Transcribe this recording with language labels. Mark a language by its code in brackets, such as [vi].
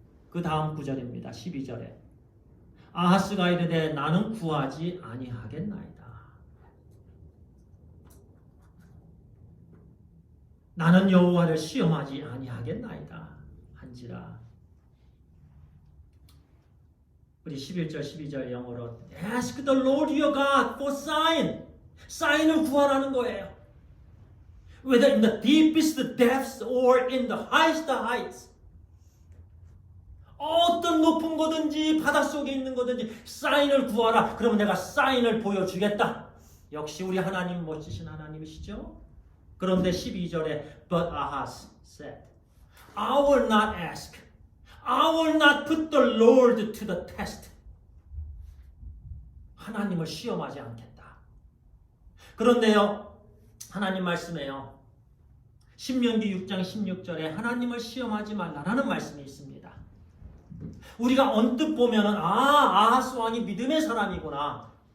[ko] 그 다음 구절입니다. 12절에 아하스가 이르되 나는 구하지 아니하겠나이다. 나는 여호와를 시험하지 아니하겠나이다. 한지라. 우리 11절 12절 영어로 [en] Ask the Lord your God for sign. [ko] 사인을 구하라는 거예요. [en] Whether in the deepest depths or in the highest heights. [ko] 어떤 높은 거든지 바닷속에 있는 거든지 사인을 구하라. 그러면 내가 사인을 보여주겠다. 역시 우리 하나님 멋지신 하나님이시죠? 그런데 12절에 [en] But Ahaz said, I will not ask. I will not put the Lord to the test. [ko] 하나님을 시험하지 않겠다. 그런데요, 하나님 말씀에요. 신명기 6장 16절에 하나님을 시험하지 말라라는 말씀이 있습니다. 우리가 언뜻 보면은 아하스 왕이 믿음의 사람이구나.